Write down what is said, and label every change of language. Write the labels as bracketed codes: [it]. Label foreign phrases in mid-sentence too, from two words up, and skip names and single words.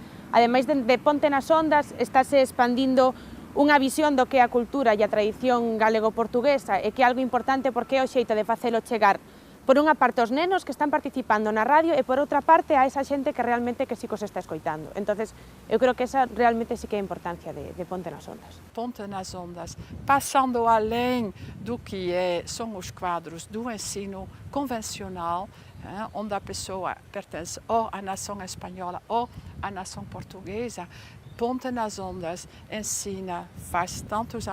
[gl] Ademais de Ponte nas Ondas, estáse expandindo unha visión do que é a cultura e a tradición galego-portuguesa e que é algo importante porque é o xeito de facelo chegar por unha parte aos nenos que están participando na radio e por outra parte a esa xente que realmente que sí que os está escoitando. Entonces, eu creo que esa realmente sí que é a importancia de Ponte nas Ondas. [pt] Ponte nas Ondas, passando além do que são os quadros do ensino convencional, onde a pessoa pertence ou à nação espanhola ou à nação portuguesa, Ponte nas Ondas ensina, faz tantos